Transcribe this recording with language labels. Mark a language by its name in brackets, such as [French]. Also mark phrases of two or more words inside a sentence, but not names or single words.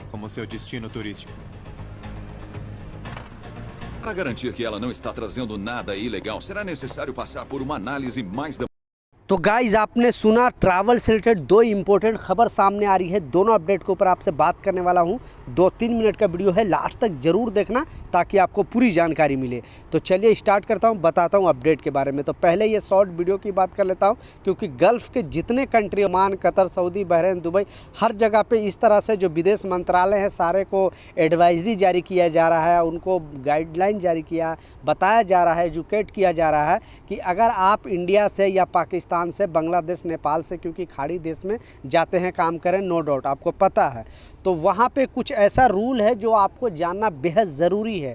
[Portuguese] como seu destino turístico. Para garantir que ela não está trazendo nada ilegal, será necessário passar por uma análise mais [Hindi] तो गाइज आपने सुना ट्रैवल से रिलेटेड दो इम्पोर्टेंट खबर सामने आ रही है। दोनों अपडेट के ऊपर आपसे बात करने वाला हूं। 2-3 मिनट का वीडियो है, लास्ट तक ज़रूर देखना ताकि आपको पूरी जानकारी मिले। तो चलिए स्टार्ट करता हूं, बताता हूं अपडेट के बारे में। तो पहले ये [English] short video [Hindi] की बात कर लेता हूं, क्योंकि गल्फ़ के जितने कंट्री, ओमान, कतर, सऊदी, बहरीन, दुबई, हर जगह पे इस तरह से जो विदेश मंत्रालय है सारे को एडवाइजरी जारी किया जा रहा है, उनको गाइडलाइन जारी किया, बताया जा रहा है, एजुकेट किया जा रहा है कि अगर आप इंडिया से या पाकिस्तान से, बांग्लादेश, नेपाल से, क्योंकि खाड़ी देश में जाते हैं काम करें, [English] no doubt [Hindi] आपको पता है, तो वहाँ पे कुछ ऐसा रूल है जो आपको जानना बेहद ज़रूरी है।